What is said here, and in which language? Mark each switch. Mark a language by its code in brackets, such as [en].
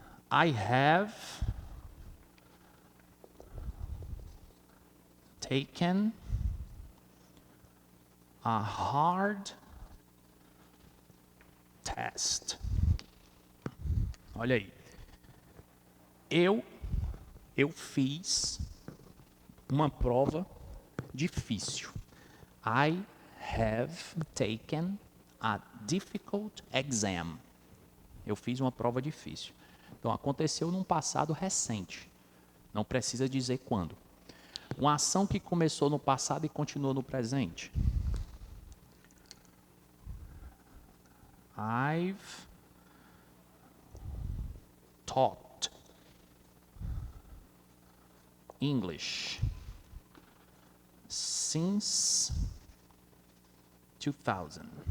[en] I have taken a hard test. [pt] Olha aí. Eu fiz uma prova difícil. [en] I have taken a difficult exam. [pt] Eu fiz uma prova difícil. Então, aconteceu num passado recente. Não precisa dizer quando. Uma ação que começou no passado e continua no presente. [en] I've taught English since 2000.